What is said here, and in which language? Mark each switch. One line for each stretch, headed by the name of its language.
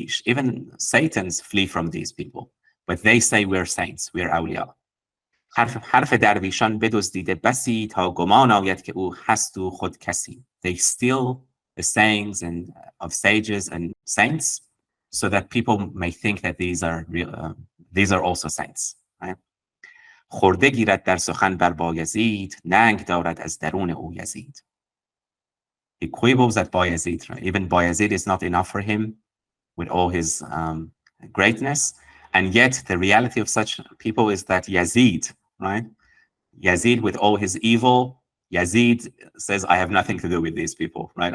English: Even Satans flee from these people, but they say we're saints, we're awliya.
Persian: حرف درویشان بدزدیده بسی تا گمان آید که او هست و خود کسی.
English: They steal the sayings of sages and saints so that people may think that these are also saints. Right?
Persian: خورده گیرد در سخن بر بایزید ننگ دارد از درون او یزید.
English: He quibbles at Bayezid. Right? Even Bayezid is not enough for him with all his greatness. And yet the reality of such people is that Yazid, right? Yazid, with all his evil, Yazid says, I have nothing to do with these people, right?